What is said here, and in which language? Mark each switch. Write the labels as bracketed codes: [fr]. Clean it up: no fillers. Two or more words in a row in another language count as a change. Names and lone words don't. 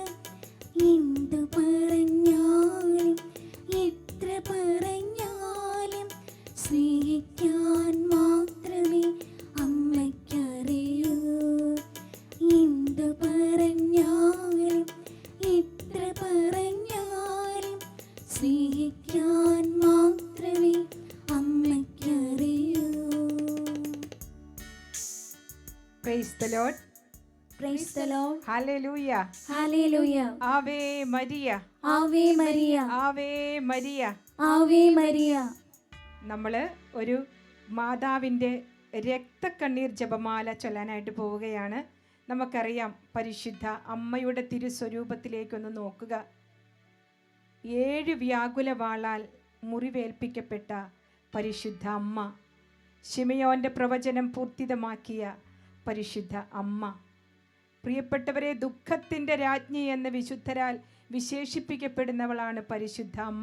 [ml] എന്തു പറഞ്ഞാലും എത്ര പറഞ്ഞാലും സ്നേഹിക്കാൻ മാത്രമേ അമ്മയ്ക്കറിയൂ. എന്തു പറഞ്ഞാലും എത്ര പറഞ്ഞാലും സ്നേഹിക്കാൻ മാത്രമേ അമ്മയ്ക്കറിയൂ. [en] Praise the Lord. Praise the Lord. Hallelujah. Hallelujah. [la] Ave Maria. Ave Maria. Ave Maria. Ave Maria. [ml] നമ്മൾ ഒരു മാതാവിൻ്റെ രക്തക്കണ്ണീർ ജപമാല ചൊല്ലാനായിട്ട് പോവുകയാണ്. നമുക്കറിയാം, പരിശുദ്ധ അമ്മയുടെ തിരുസ്വരൂപത്തിലേക്കൊന്ന് നോക്കുക. 7 വ്യാകുല വാളാൽ മുറിവേൽപ്പിക്കപ്പെട്ട പരിശുദ്ധ അമ്മ, ശിമയോൻ്റെ പ്രവചനം പൂർത്തിതമാക്കിയ പരിശുദ്ധ അമ്മ, പ്രിയപ്പെട്ടവരെ, ദുഃഖത്തിൻ്റെ രാജ്ഞി എന്ന് വിശുദ്ധരാൽ വിശേഷിപ്പിക്കപ്പെടുന്നവളാണ് പരിശുദ്ധ അമ്മ.